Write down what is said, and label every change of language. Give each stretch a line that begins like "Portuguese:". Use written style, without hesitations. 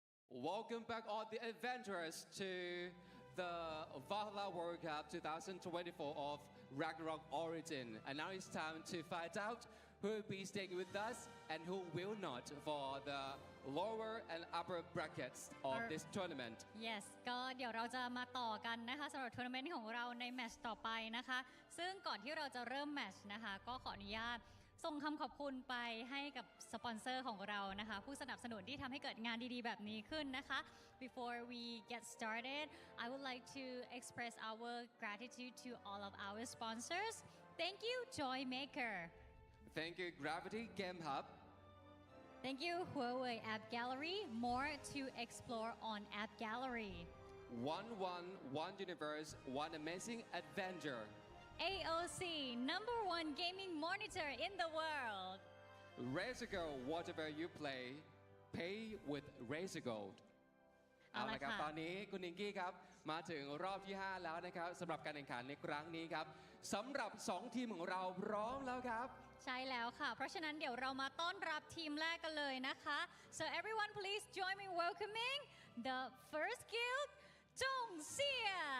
English: Welcome back, all the adventurers, to the Valhalla World Cup 2024 of Ragnarok Origin. And now it's time to find out who will be staying with us and who will not for the lower and upper brackets of this tournament.
Thai: Yes ก็เดี๋ยวเราจะมาต่อกันนะคะสำหรับทัวร์นาเมนต์ของเราในแมตช์ต่อไปนะคะซึ่งก่อนที่เราจะเริ่มแมตช์นะคะก็ขออนุญาตส่งคำขอบคุณไปให้กับสปอนเซอร์ของเรานะคะผู้สนับสนุนที่ทำให้เกิดงานดีๆแบบนี้ขึ้นนะคะ
English: Before we get started I would like to express our gratitude to all of our sponsors Thank you Joy Maker Thank you Gravity Game Hub Thank you Huawei App Gallery More to explore on App Gallery One universe, one amazing adventure AOC #1 gaming monitor in the world Razor Gold whatever you play pay with Razor Gold
Thai: เอาละครับตอนนี้คุณนิงกี้ครับมาถึงรอบที่ 5 แล้วนะครับสำหรับการแข่งขันในครั้งนี้ครับสำหรับ 2 ทีมของเราพร้อมแล้วครับ ใช่แล้วค่ะเพราะฉะนั้นเดี๋ยวเรามาต้อนรับทีมแรกกันเลยนะคะ
English: So everyone please join me welcoming the first guild
Thai: จงเซีย